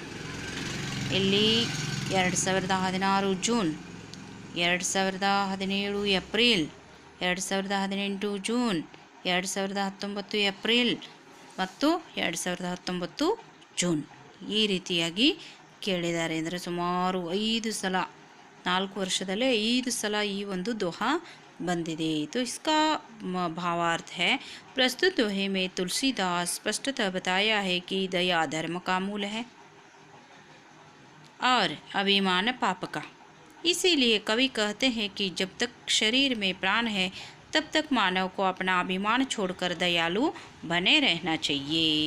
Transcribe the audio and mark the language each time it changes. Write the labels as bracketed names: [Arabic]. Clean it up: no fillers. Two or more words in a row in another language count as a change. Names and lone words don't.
[Kannada] ಇಲ್ಲಿ 2016 ಜೂನ್, 2017 ಏಪ್ರಿಲ್, 2018 ಜೂನ್, 2019 ಏಪ್ರಿಲ್ ಮತ್ತು 2019 ಜೂನ್ ಈ ರೀತಿಯಾಗಿ ಕೇಳಿದ್ದಾರೆ. ಅಂದರೆ ಸುಮಾರು 5 ಸಲ, 4 ವರ್ಷದಲ್ಲೇ 5 ಸಲ ಈ ಒಂದು ದೋಹಾ बंदिदे. [Hindi] तो इसका भावार्थ है, प्रस्तुत दोहे में तुलसीदास स्पष्टतः बताया है कि दया धर्म का मूल है. और अभिमान पाप का। इसीलिए कवि कहते हैं कि जब तक शरीर में प्राण है तब तक मानव को अपना अभिमान छोड़कर दयालु बने रहना चाहिए।